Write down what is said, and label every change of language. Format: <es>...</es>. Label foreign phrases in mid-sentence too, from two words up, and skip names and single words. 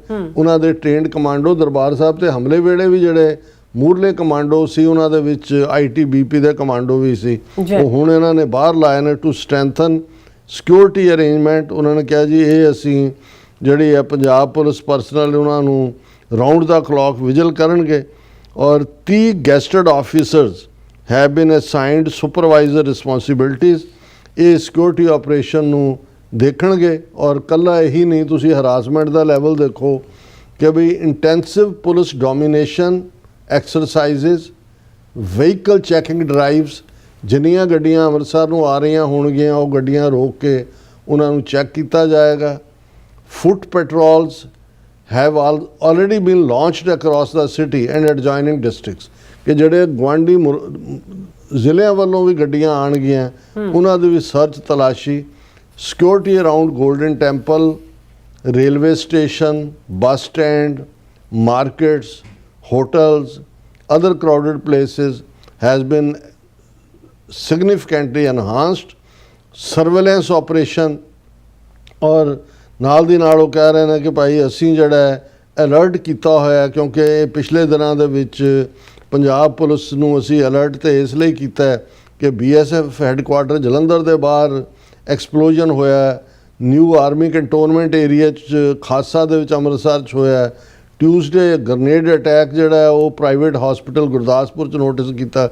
<pa>ਉਹਨਾਂ ਦੇ</pa> <en>trained commando</en> <pa>ਦਰਬਾਰ ਸਾਹਿਬ ਤੇ ਹਮਲੇ ਵੇਲੇ ਵੀ ਜਿਹੜੇ ਮੂਰਲੇ ਕਮਾਂਡੋ ਸੀ, ਉਹਨਾਂ ਦੇ ਵਿੱਚ ITBP ਦੇ ਕਮਾਂਡੋ ਵੀ ਸੀ, ਉਹ ਹੁਣ ਇਹਨਾਂ ਨੇ ਬਾਹਰ ਲਾਏ ਨੇ</pa> <en>to strengthen security arrangement.</en> <pa>ਉਹਨਾਂ ਨੇ ਕਿਹਾ ਜੀ ਇਹ ਅਸੀਂ ਜਿਹੜੀ ਹੈ ਪੰਜਾਬ</pa> <en>police personnel</en> <pa>ਉਹਨਾਂ ਨੂੰ</pa> <en>round the clock vigil</en> <pa>ਕਰਨਗੇ।</pa> <en>ਔਰ 30 gazetted officers have been assigned supervisor responsibilities।</en> <pa>ਇਹ</pa> <en>security operation</en> <pa>ਨੂੰ ਦੇਖਣਗੇ। ਔਰ ਕੱਲਾ ਇਹੀ ਨਹੀਂ, ਤੁਸੀਂ ਹਰਾਸਮੈਂਟ ਦਾ ਲੈਵਲ ਦੇਖੋ ਕਿ ਵੀ</pa> <en>intensive police domination exercises, vehicle checking drives,</en> <pa>ਜਿੰਨੀਆਂ ਗੱਡੀਆਂ ਅੰਮ੍ਰਿਤਸਰ ਨੂੰ ਆ ਰਹੀਆਂ ਹੋਣਗੀਆਂ ਉਹ ਗੱਡੀਆਂ ਰੋਕ ਕੇ ਉਹਨਾਂ ਨੂੰ ਚੈੱਕ ਕੀਤਾ ਜਾਏਗਾ।</pa> <en>foot patrols have already been launched across the city and adjoining districts।</en> <pa>ਕਿ ਜਿਹੜੇ ਗੁਆਂਢੀ ਜ਼ਿਲ੍ਹਿਆਂ ਵੱਲੋਂ ਵੀ ਗੱਡੀਆਂ ਆਉਣਗੀਆਂ ਉਹਨਾਂ ਦੀ ਵੀ ਸਰਚ ਤਲਾਸ਼ੀ।</pa> <en>security around Golden Temple, railway station, bus stand, markets, hotels, other crowded places has been significantly enhanced. Surveillance operation</en> <pa>ਔਰ ਨਾਲ ਦੀ ਨਾਲ ਉਹ ਕਹਿ ਰਹੇ ਨੇ ਕਿ ਭਾਈ ਅਸੀਂ ਜਿਹੜਾ ਅਲਰਟ ਕੀਤਾ ਹੋਇਆ, ਕਿਉਂਕਿ ਇਹ ਪਿਛਲੇ ਦਿਨਾਂ ਦੇ ਵਿੱਚ ਪੰਜਾਬ ਪੁਲਿਸ ਨੂੰ ਅਸੀਂ ਅਲਰਟ ਤੇ ਇਸ ਲਈ ਕੀਤਾ ਕਿ BSF ਹੈੱਡਕੁਆਟਰ ਜਲੰਧਰ ਦੇ ਬਾਹਰ ਐਕਸਪਲੋਜਨ ਹੋਇਆ,</pa> <en>new army cantonment area</en> <pa>'ਚ ਖਾਸਾ ਦੇ ਵਿੱਚ ਅੰਮ੍ਰਿਤਸਰ 'ਚ ਹੋਇਆ,</pa> <en>Tuesday grenade attack</en> <pa>ਜਿਹੜਾ ਹੈ ਉਹ</pa> <en>private hospital</en> <pa>ਗੁਰਦਾਸਪੁਰ 'ਚ ਨੋਟਿਸ ਕੀਤਾ।</pa>